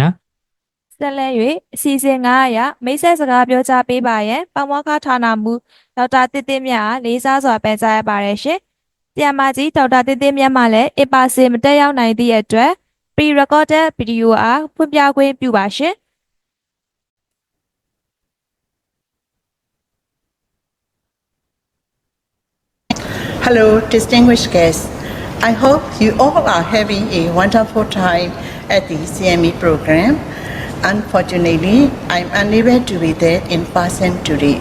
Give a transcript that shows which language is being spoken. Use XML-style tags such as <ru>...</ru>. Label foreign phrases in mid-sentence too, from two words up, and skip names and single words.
<my>ဆက်လက်၍အစီအစဉ်9အရမိတ်ဆက်စကားပြောကြားပေးပါရန်ပမောက္ခဌာနမှဒေါက်တာတစ်တစ်မြတ်လေးစားစွာပန်ကြားရပါတယ်ရှင်။ဆရာမကြီးဒေါက်တာတစ်တစ်မြတ်မှလည်းအပါစေမတက်ရောက်နိုင်သည့်အတွက်</my> <en>pre-recorded video</en> <my>အားဖွင့်ပြခွင့်ပြုပါရှင်။</my> <en>Hello, distinguished guests. I hope you all are having a wonderful time at the CME program. Unfortunately, I'm unable to be there in person today.</en>